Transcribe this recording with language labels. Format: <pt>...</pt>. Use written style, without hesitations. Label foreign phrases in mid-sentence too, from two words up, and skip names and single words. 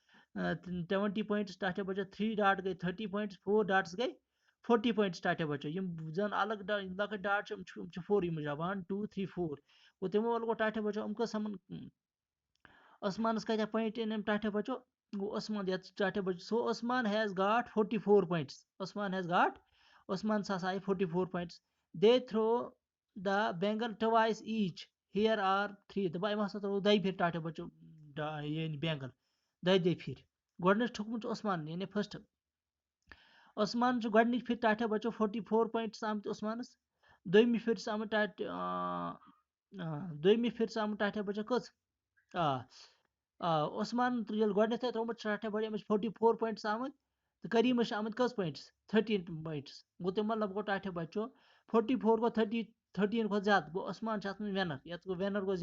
<ks>20 پویِنٹس ٹاٹھو بچو 3 ڈاٹ گٔے 30 پویِنٹس 4 ڈاٹس گٔے 40 پویِنٹس ٹاٹھو بچو یِم زن الگ لۄکٕٹۍ ڈاٹ چھِ یِم چھِ 4 مُجرا 1 2 3 4 گوٚو تِمو وَل گوٚو ٹاٹھو بچو یِم کٔژ سَمن عثمانس کۭتیاہ پویِنٹ أنۍ أمۍ ٹاٹھو بچو گوٚو عثمان یتھ ٹاٹھو بچو سو عثمان</ks> <en>has got 44 points</en> <ks>عثمان</ks> <en>has got</en> <ks>عثمانس ہسا آیہِ 44 پویِنٹس</ks> <en>they throw the bangle twice each here are 3</en> <ks>دپان أمۍ ہسا ترٛوو دۄیہِ پھِرِ ٹاٹھو بچو یعنی بینگل دۄیہِ پھِرِ گۄڈٕنیتھ ٹھوٚکمُت چھُ عثمان یعنی فسٹ عثمان چھُ گۄڈٕنِچ پھِرِ ٹاٹھو بچو 44 پویِنٹس آمٕتۍ عثمانس دوٚیمہِ پھِرِ چھِ آمٕتۍ دوٚیمہِ پھِرِ چھِ آمٕتۍ ٹاٹھو بچو کٔژ عثمان ییٚلہِ گۄڈٕنیتھٕے ترٛوومُت چھُ ٹاٹھو بچو أمِس 44 پویِنٹس آمٕتۍ تہٕ کریٖمس چھِ آمٕتۍ کٔژ پویِنٹس 13 پویِنٹس گوٚو تَمہِ مطلب گوٚو ٹاٹھو بچو 44 گوٚو 13 کھۄتہٕ زیادٕ گوٚو عثمان چھُ اتھ منٛز وِنر یتھ گوٚو وِنر گوٚو</ks>